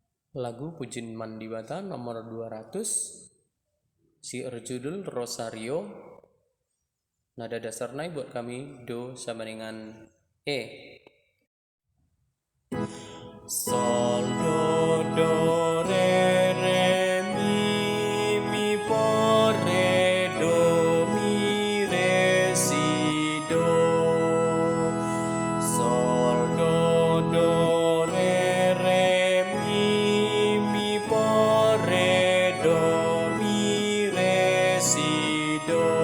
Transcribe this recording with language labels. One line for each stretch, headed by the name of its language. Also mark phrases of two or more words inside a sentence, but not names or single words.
Indonesian: Lagu Pujin Mandibata nomor 200, si judul Rosario. Nada dasarnya buat kami do sama dengan E. Sol do do re re mi po re do mi re si do. Sol do do re re mi po re do mi re si do.